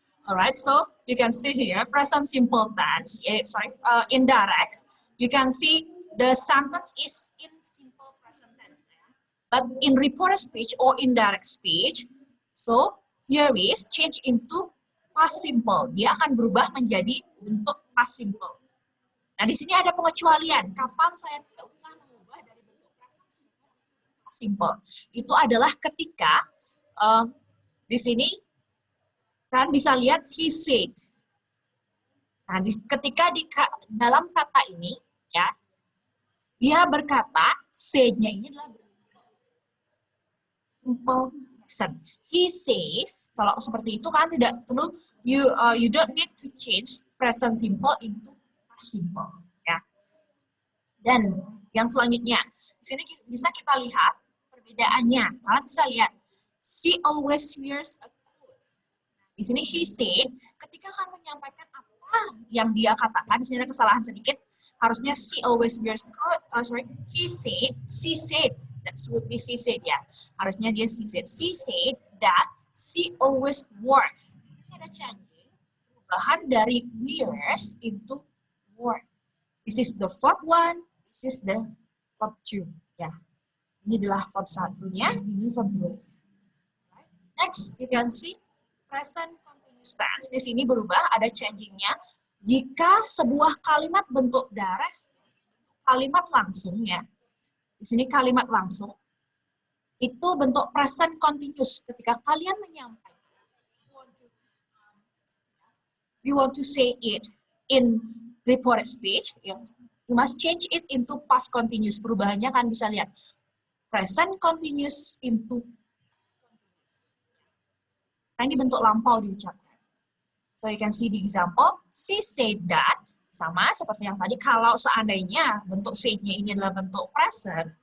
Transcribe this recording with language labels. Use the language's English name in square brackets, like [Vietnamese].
[English] Alright, so you can see here present simple tense, indirect. You can see the sentence is in simple present tense. But in reported speech or indirect speech, so here is change into past simple. [Indonesian] Dia akan berubah menjadi bentuk past simple. Nah, di sini ada pengecualian. Kapan saya tidak usah mengubah dari bentuk present simple? Itu adalah ketika di sini kan bisa lihat [English] he said. [Indonesian] Nah, ketika di dalam kata ini, dia berkata, said-nya ini adalah simple present. [English] He says, [Indonesian] kalau seperti itu kan tidak perlu [English] you don't need to change present simple into past simple, ya. [Indonesian] Dan yang selanjutnya, di sini bisa kita lihat perbedaannya. Kalian bisa lihat, [English] she always wears a coat. [Indonesian] Di sini [English] he said, [Indonesian] ketika kalian menyampaikan apa yang dia katakan, di sini ada kesalahan sedikit. [English] Harusnya she always wears a coat. He said, she said. That would be she said, ya. [Indonesian] Harusnya dia [English] she said. She said that she always wore. [Indonesian] Ini ada changing, perubahan dari wears into wore. [English] This is the verb 1, this is the verb 2. [Indonesian] Ya. Ini adalah verb 1-nya, ini verb 2. [English] Right. Next, you can see present continuous tense. [Indonesian] Di sini berubah, ada changing-nya. Jika sebuah kalimat bentuk direct, kalimat langsung, ya. Di sini kalimat langsung, itu bentuk present continuous. Ketika kalian menyampaikan, [English] you want to say it in reported speech, you must change it into past continuous. [Indonesian] Perubahannya kan bisa lihat. Present continuous into nah, ini bentuk lampau diucapkan. [English] So you can see the example, she said that, [Indonesian] sama seperti yang tadi, kalau seandainya bentuk said-nya ini adalah bentuk present,